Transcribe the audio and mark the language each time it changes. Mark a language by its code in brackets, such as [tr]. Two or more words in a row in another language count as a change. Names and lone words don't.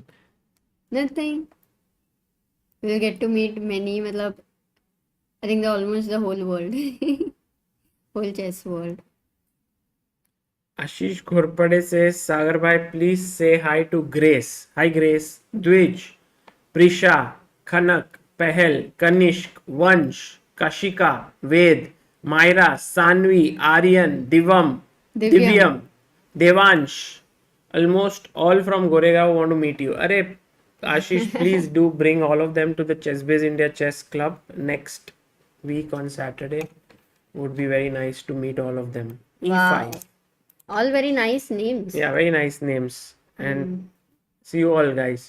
[en] Nothing. We'll get to meet many, matlab, I think almost the whole world. Whole chess world. Ashish Ghorpade says, Sagar bhai, please say hi to Grace. Hi Grace. Dwij, Prisha, Khanak, Pahel, Kanishk, Vansh, Kashika, Ved, Myra, Sanvi, Aryan, Divyam, Devansh. Almost all from Goregaon want to meet you. Arey, Ashish, please do bring all of them to the ChessBase India Chess Club next week on Saturday. Would be very nice to meet all of them. Wow. E5. All very nice names. Yeah, very nice names. And see you all, guys.